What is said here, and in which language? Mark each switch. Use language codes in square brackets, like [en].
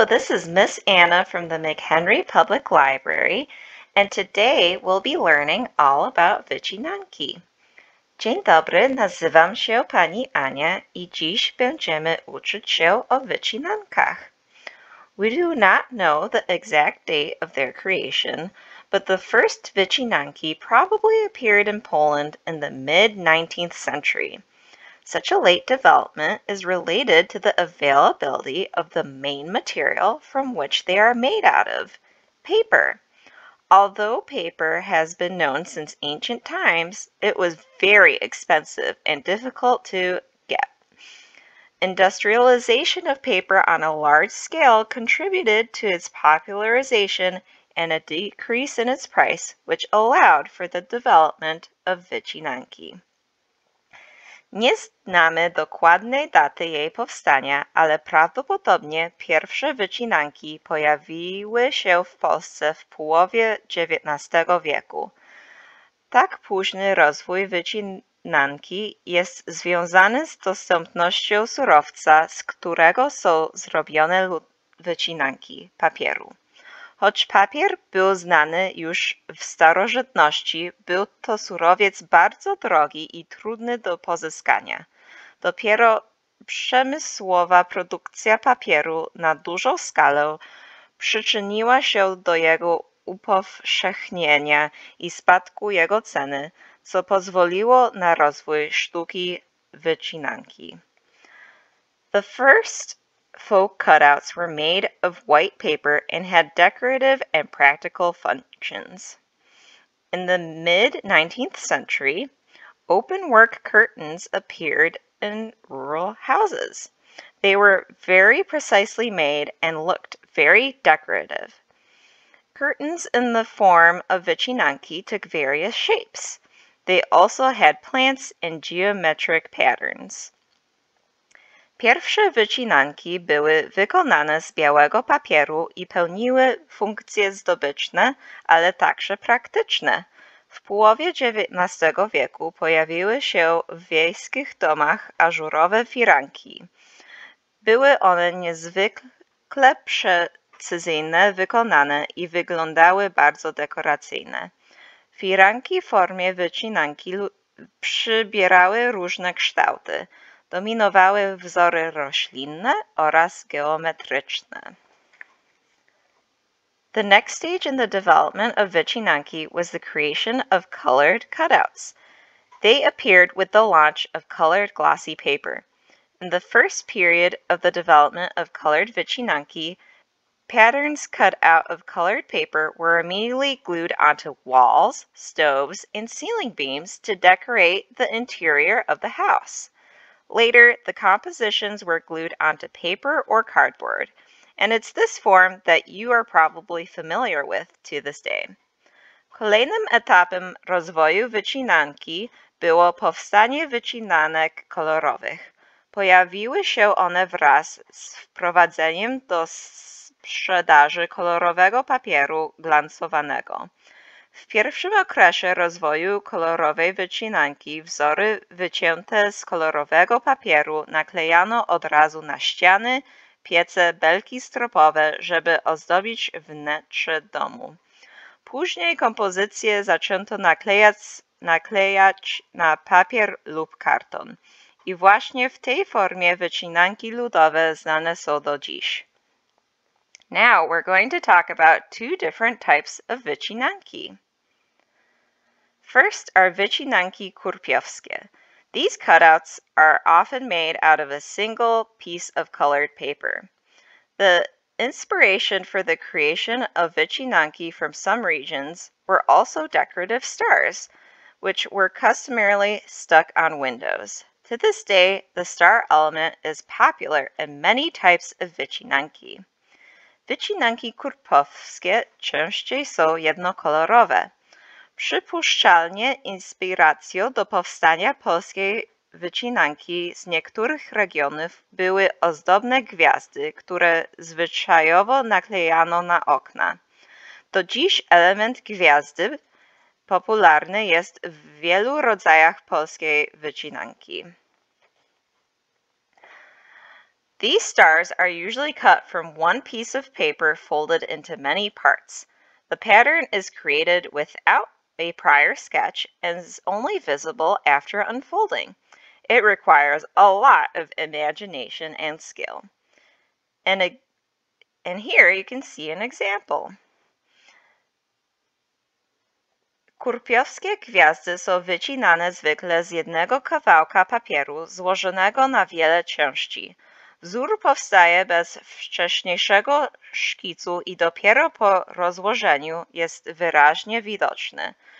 [en] This is Miss Anna from the McHenry Public Library, and today we'll be learning all about Wycinanki. [pl] Dzień dobry, nazywam się pani Ania i dziś będziemy uczyć się o wycinankach. [en] We do not know the exact date of their creation, but the first wycinanki probably appeared in Poland in the mid-19th century. Such a late development is related to the availability of the main material from which they are made out of, paper. Although paper has been known since ancient times, it was very expensive and difficult to get. Industrialization of paper on a large scale contributed to its popularization and a decrease in its price, which allowed for the development of wycinanki. [pl] Nie znamy dokładnej daty jej powstania, ale prawdopodobnie pierwsze wycinanki pojawiły się w Polsce w połowie XIX wieku. Tak późny rozwój wycinanki jest związany z dostępnością surowca, z którego są zrobione wycinanki papieru. Choć papier był znany już w starożytności, był to surowiec bardzo drogi i trudny do pozyskania. Dopiero przemysłowa produkcja papieru na dużą skalę przyczyniła się do jego upowszechnienia i spadku jego ceny, co pozwoliło na rozwój sztuki wycinanki. [en] The first folk cutouts were made of white paper and had decorative and practical functions. In the mid-19th century, open-work curtains appeared in rural houses. They were very precisely made and looked very decorative. Curtains in the form of wycinanki took various shapes. They also had plants and geometric patterns. [pl] Pierwsze wycinanki były wykonane z białego papieru i pełniły funkcje zdobyczne, ale także praktyczne. W połowie XIX wieku pojawiły się w wiejskich domach ażurowe firanki. Były one niezwykle precyzyjnie wykonane i wyglądały bardzo dekoracyjne. Firanki w formie wycinanki przybierały różne kształty. Dominowały wzory roślinne oraz geometryczne. [en] The next stage in the development of wycinanki was the creation of colored cutouts. They appeared with the launch of colored glossy paper. In the first period of the development of colored wycinanki, patterns cut out of colored paper were immediately glued onto walls, stoves, and ceiling beams to decorate the interior of the house. Later, the compositions were glued onto paper or cardboard, and it's this form that you are probably familiar with to this day. [pl] Kolejnym etapem rozwoju wycinanki było powstanie wycinanek kolorowych. Pojawiły się one wraz z wprowadzeniem do sprzedaży kolorowego papieru glancowanego. W pierwszym okresie rozwoju kolorowej wycinanki wzory wycięte z kolorowego papieru naklejano od razu na ściany, piece, belki stropowe, żeby ozdobić wnętrze domu. Później kompozycje zaczęto naklejać na papier lub karton. I właśnie w tej formie wycinanki ludowe znane są do dziś. [en] Now we're going to talk about two different types of wycinanki. First are wycinanki kurpiowskie. These cutouts are often made out of a single piece of colored paper. The inspiration for the creation of wycinanki from some regions were also decorative stars, which were customarily stuck on windows. To this day, the star element is popular in many types of wycinanki. [pl] Wycinanki kurpiowskie częściej są jednokolorowe. Przypuszczalnie inspiracją do powstania polskiej wycinanki z niektórych regionów były ozdobne gwiazdy, które zwyczajowo naklejano na okna. Do dziś element gwiazdy popularny jest w wielu rodzajach polskiej wycinanki. [en] These stars are usually cut from one piece of paper folded into many parts. The pattern is created without a prior sketch and is only visible after unfolding. It requires a lot of imagination and skill. And here you can see an example. [pl] Kurpiowskie gwiazdy są wycinane zwykle z jednego kawałka papieru złożonego na wiele części. Wzór powstaje bez wcześniejszego szkicu i dopiero po rozłożeniu jest wyraźnie widoczny.